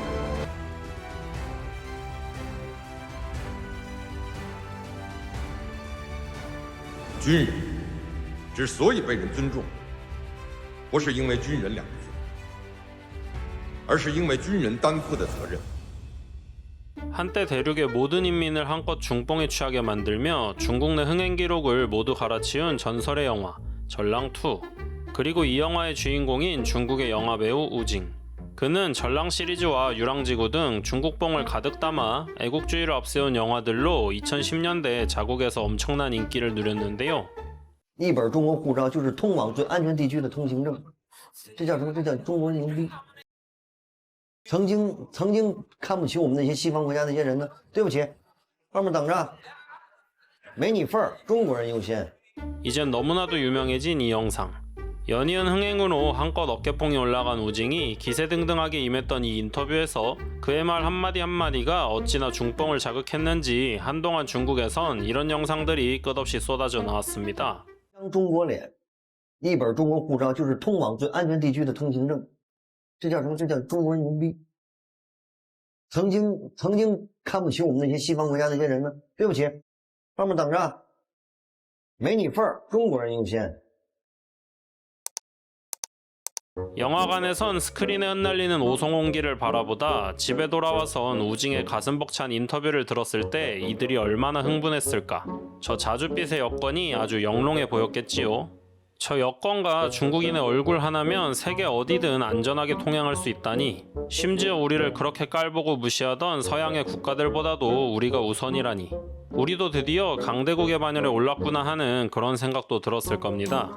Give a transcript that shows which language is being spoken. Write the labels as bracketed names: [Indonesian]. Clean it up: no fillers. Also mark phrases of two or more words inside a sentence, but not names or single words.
[Chinese] 军人之所以被人尊重，不是因为军人两个字，而是因为军人担负的责任。 [Korean] 한때 대륙의 모든 인민을 한껏 중뽕에 취하게 만들며 중국 내 흥행 기록을 모두 갈아치운 전설의 영화 전랑2. 그리고 이 영화의 주인공인 중국의 영화 배우 우징. 그는 전랑 시리즈와 유랑지구 등 중국뽕을 가득 담아 애국주의를 앞세운 영화들로 2010년대 자국에서 엄청난 인기를 누렸는데요. [Chinese] 一本中国护照就是通往最安全地区的通行证，这叫什么？这叫中国人牛逼。曾经看不起我们那些西方国家那些人呢，对不起，后面等着，没你份儿，中国人优先。 [Korean] 이젠 너무나도 유명해진 이 영상. 연이은 흥행으로 한껏 어깨뽕이 올라간 우징이 기세등등하게 임했던 이 인터뷰에서 그의 말 한마디 한마디가 어찌나 중뽕을 자극했는지 한동안 중국에선 이런 영상들이 끝없이 쏟아져 나왔습니다. [Chinese] 中国脸，一本中国护照就是通往最安全地区的通行证，这叫什么？这叫中国人牛逼。曾经看不起我们那些西方国家那些人呢，对不起，后面等着，没你份儿，中国人优先。 [Korean] 영화관에선 스크린에 흩날리는 오송홍기를 바라보다 집에 돌아와선 우징의 가슴 벅찬 인터뷰를 들었을 때 이들이 얼마나 흥분했을까. 저 자줏빛의 여권이 아주 영롱해 보였겠지요. 저 여권과 중국인의 얼굴 하나면 세계 어디든 안전하게 통행할 수 있다니, 심지어 우리를 그렇게 깔보고 무시하던 서양의 국가들보다도 우리가 우선이라니, 우리도 드디어 강대국의 반열에 올랐구나 하는 그런 생각도 들었을 겁니다.